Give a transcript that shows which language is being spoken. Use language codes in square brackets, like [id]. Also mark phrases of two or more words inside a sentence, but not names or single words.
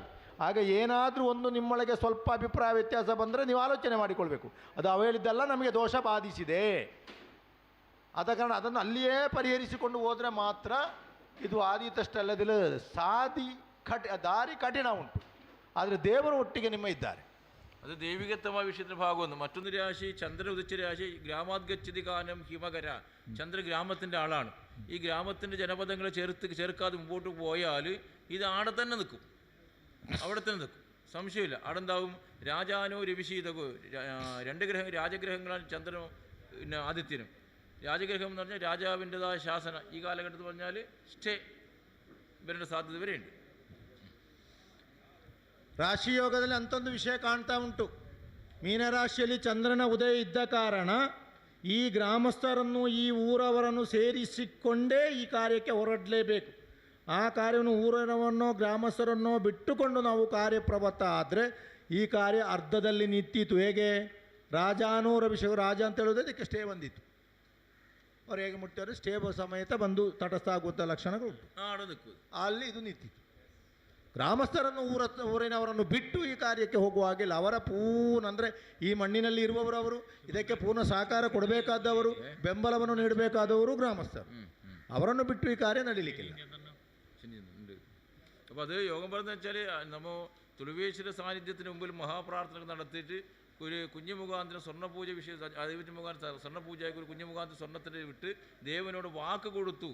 [kn] ಆಗ ಏನಾದರೂ ಒಂದು ನಿಮ್ಮೊಳಗೆ ಸ್ವಲ್ಪ ಅಭಿಪ್ರಾಯ ವ್ಯತ್ಯಾಸ ಬಂದರೆ ನೀವು ಆಲೋಚನೆ ಮಾಡಿಕೊಳ್ಬೇಕು. ಅದು ಅವ ಹೇಳಿದ್ದೆಲ್ಲ ನಮಗೆ ದೋಷ ಬಾಧಿಸಿದೆ, ಆದ ಕಾರಣ ಅದನ್ನು ಅಲ್ಲಿಯೇ ಪರಿಹರಿಸಿಕೊಂಡು ಹೋದರೆ ಮಾತ್ರ ಇದು ಆದೀತಷ್ಟಲ್ಲದಿಲ್ಲ. ದಾರಿ ಕಠಿಣ ಉಂಟು, ಆದರೆ ದೇವರು ಒಟ್ಟಿಗೆ ನಿಮ್ಮ ಇದ್ದಾರೆ. [ml] അത് ദൈവികത്വമായ വിഷയത്തിൻ്റെ ഭാഗമൊന്ന്. മറ്റൊന്ന് രാശി ചന്ദ്രൻ ഉദിച്ച രാശി [sa] ഗ്രാമാദ്ഗച്ഛതി കാനം ഹിമകര. [ml] ചന്ദ്രൻ ഗ്രാമത്തിൻ്റെ ആളാണ്. ഈ ഗ്രാമത്തിൻ്റെ ജനപദങ്ങളെ ചേർക്കാതെ മുമ്പോട്ട് പോയാൽ ഇത് ആടെ തന്നെ നിൽക്കും, അവിടെ തന്നെ നിൽക്കും, സംശയമില്ല. അവിടെ എന്താവും? [sa] രാജാനോ രവിശീതകോ, [ml] 2 രാജഗ്രഹങ്ങളാണ് ചന്ദ്രനും പിന്നെ ആദിത്യനും. രാജഗ്രഹം എന്ന് പറഞ്ഞാൽ രാജാവിൻ്റെതായ ശാസന ഈ കാലഘട്ടത്തിൽ പറഞ്ഞാൽ സ്റ്റേ വരേണ്ട സാധ്യത വരെയുണ്ട്. [kn] ರಾಶಿಯೋಗದಲ್ಲಿ ಅಂಥೊಂದು ವಿಷಯ ಕಾಣ್ತಾ ಉಂಟು. ಮೀನರಾಶಿಯಲ್ಲಿ ಚಂದ್ರನ ಉದಯ ಇದ್ದ ಕಾರಣ ಈ ಗ್ರಾಮಸ್ಥರನ್ನು ಈ ಊರವರನ್ನು ಸೇರಿಸಿಕೊಂಡೇ ಈ ಕಾರ್ಯಕ್ಕೆ ಹೊರಡಲೇಬೇಕು. ಆ ಕಾರ್ಯವನ್ನು ಊರವರನ್ನೋ ಗ್ರಾಮಸ್ಥರನ್ನೋ ಬಿಟ್ಟುಕೊಂಡು ನಾವು ಕಾರ್ಯಪ್ರವೃತ್ತ ಆದರೆ ಈ ಕಾರ್ಯ ಅರ್ಧದಲ್ಲಿ ನಿಂತಿತು. ಹೇಗೆ ರಾಜಾನೂರ ವಿಷಯ ರಾಜ ಅಂತ ಹೇಳೋದು ಅದಕ್ಕೆ ಸ್ಟೇ ಬಂದಿತ್ತು. ಅವ್ರು ಹೇಗೆ ಮುಟ್ಟಿದ್ರು ಸ್ಟೇ ಸಮೇತ ಬಂದು ತಟಸ್ಥ ಆಗುವಂಥ ಲಕ್ಷಣಗಳು ಉಂಟು. ಅಲ್ಲಿ ಇದು ನಿಂತಿತ್ತು. ಗ್ರಾಮಸ್ಥರನ್ನು ಊರಿನವರನ್ನು ಬಿಟ್ಟು ಈ ಕಾರ್ಯಕ್ಕೆ ಹೋಗುವ ಹಾಗಿಲ್ಲ. ಅವರ ಅಂದರೆ ಈ ಮಣ್ಣಿನಲ್ಲಿ ಇರುವವರವರು, ಇದಕ್ಕೆ ಪೂರ್ಣ ಸಹಕಾರ ಕೊಡಬೇಕಾದವರು, ಬೆಂಬಲವನ್ನು ನೀಡಬೇಕಾದವರು ಗ್ರಾಮಸ್ಥರು. [ml] അവരൊന്നും ಬಿಟ್ಟು ഈ കാര്യം നടിലിക്കില്ല. അപ്പോൾ അത് യോഗം പറഞ്ഞെന്ന് വെച്ചാൽ നമ്മൾ തുളുവേശ്വര സാന്നിധ്യത്തിന് മുമ്പിൽ മഹാപ്രാർത്ഥന നടത്തിയിട്ട് ഒരു കുഞ്ഞു മുഖാന്തരം സ്വർണ്ണപൂജ വിഷയം ദൈവത്തിന് മുഖാന്തരം സ്വർണ്ണപൂജയ്ക്ക് ഒരു കുഞ്ഞു മുഖാന്തരം സ്വർണ്ണത്തിന് വിട്ട് ദേവനോട് വാക്ക് കൊടുത്തു.